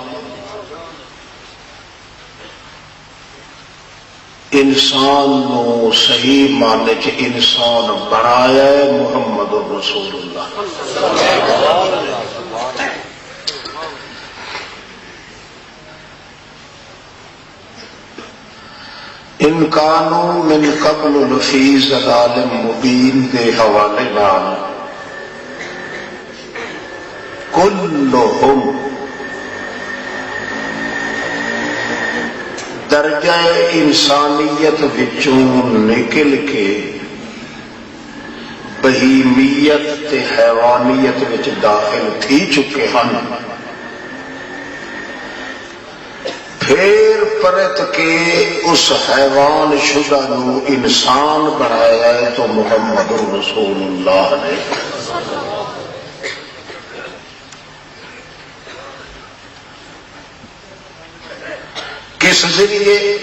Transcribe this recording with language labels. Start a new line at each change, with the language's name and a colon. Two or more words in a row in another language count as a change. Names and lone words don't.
Punjabi: انسان نو صحیح معنی چ انسان بنایا ہے محمد رسول اللہ.
Arabic: ان کانوا من قبل لفی ضلال مبین
Punjabi: دے حوالے نال کلہم درجہ انسانیت وچوں نکل کے بہیمیت تے حیوانیت وچ داخل تھی چکے ہیں. پھر پرت کے اس حیوان شدہ نو انسان بنایا ہے تو محمد رسول اللہ نے. کس ذریعے؟